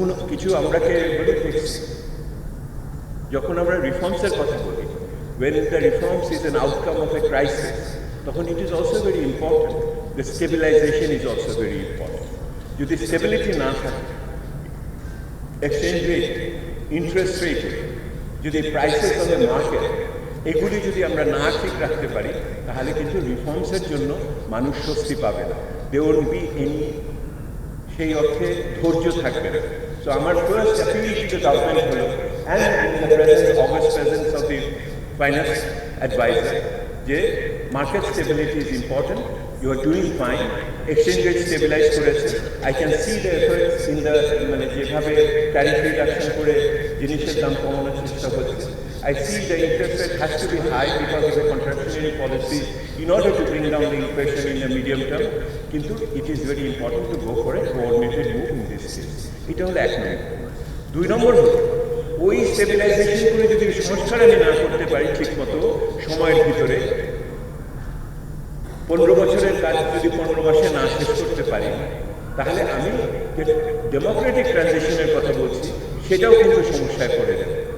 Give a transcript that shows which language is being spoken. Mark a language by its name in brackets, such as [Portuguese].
[Bangla] কিছু আমরাকে বলে দেখছি, যখন আমরা রিফর্মসের কথা বলি, [English] when the reforms is an outcome of a crisis, তখন it is also very important, the stabilization is also very important. [Bangla] যদি স্টেবিলিটি না থাকে, এক্সচেঞ্জ রেট, ইন্টারেস্ট রেট, যদি প্রাইসেস অফ দ্য মার্কেট, এগুলি যদি আমরা না ঠিক রাখতে পারি, তাহলে কিন্তু রিফর্মসের জন্য মানুষ স্বস্তি পাবে না। [English] there won't be any, [Bangla] সেই অর্থে ধৈর্য থাকবে না। [English] So আমার first appeal to the government হলো, and in the august presence of the finance advisor, যে market stability is important, you are doing fine, exchange rate stabilize করেছে, I can see the efforts in the, [Bangla] মানে যেভাবে tariff reduction করে জিনিসের দাম কমানোর চেষ্টা হচ্ছে। [English] I see the interest rate has to be high because of a contractionary policy in order to bring down the inflation in the medium term, কিন্তু it is very important to go for a coordinated move in this case. [Bangla] এটা হলো 1 নম্বর। 2 নম্বর হলো, ওই stabilisation করে যদি সংস্কার আমি না করতে পারি ঠিক মতো সময়ের ভিতরে, 15 বছরের কাজ যদি 15 মাসে না শেষ করতে পারি, তাহলে আমি ডেমোক্রেটিক ট্রানজিশনের কথা বলছি, সেটাও কিন্তু সমস্যায় পড়ে যাবে।